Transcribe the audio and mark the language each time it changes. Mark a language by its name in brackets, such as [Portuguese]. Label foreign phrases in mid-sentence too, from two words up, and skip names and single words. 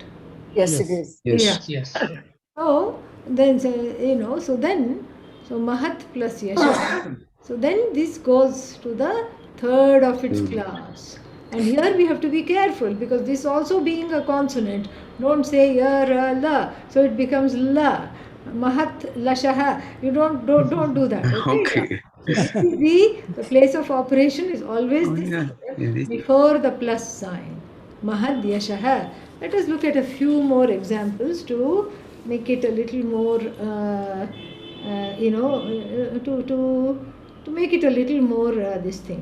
[English] Yes, Yes. it is. Yes. Yes. So then, so Mahat plus Yasha. So then this goes to the third of its class. And here we have to be careful because this also being a consonant, don't say ya, ra, la. So it becomes la. [Sanskrit] महत् लशहः. [English] You don't do that. Okay. The place of operation is always Oh, this yeah. Indeed. before the plus sign. [Sanskrit] महद् यशः. [English] Let us look at a few more examples to make it a little more, to make it a little more this thing.